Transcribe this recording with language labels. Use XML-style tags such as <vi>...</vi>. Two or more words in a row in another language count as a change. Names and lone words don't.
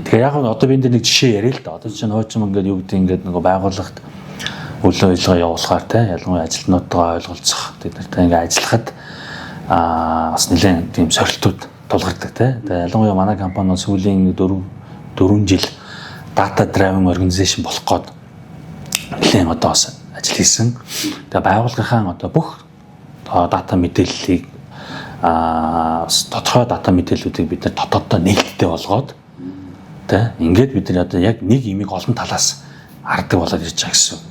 <mn>Тэгэхээр яг нь одоо би энэ нэг жишээ яриа л да. Одоо чинь хойч юм ингээд юу гэдэг ингээд нөгөө байгууллагт үйл ажиллагаа явуулахаар те ялангуяа ажилтнуудтайгаа ойлголцох тэд нартай ингээд ажиллахад бас нэлээд тийм сорилтууд тулгардаг те. Тэгээ ялангуяа манай компани сүүлийн 4 жил</mn> <en>data driven organization</en> <mn>болох гээд нэлээд одоо бас ажил хийсэн. Тэгээ байгууллагынхаа одоо бүх дата мэдээллийг тодорхой дата мэдээллүүдийг бид нар дотооддоо нээлттэй болгоод тэ ингээд бид нар одоо яг нэг имийг олон талаас хардаг болоод ирж байгаа гэсэн.</mn>